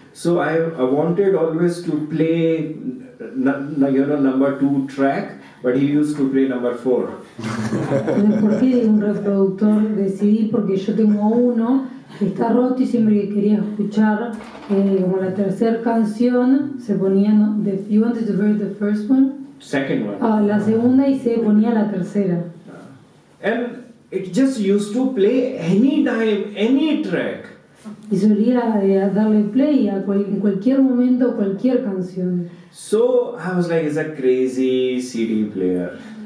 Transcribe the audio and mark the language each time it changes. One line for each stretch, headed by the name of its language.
English: So I wanted always to play, number 2 track, but he used to play number 4.
Spanish: ¿Por qué digo un reproductor de CD? Porque yo tengo uno que está roto y siempre que quería escuchar como la tercera canción se ponía,
English: you wanted to hear the first one? Second one.
Spanish: La segunda y se ponía la tercera.
English: And it just used to play anytime, any track.
Spanish: Y solía darle play en cualquier momento, cualquier canción.
English: So I was like, it's a crazy CD player.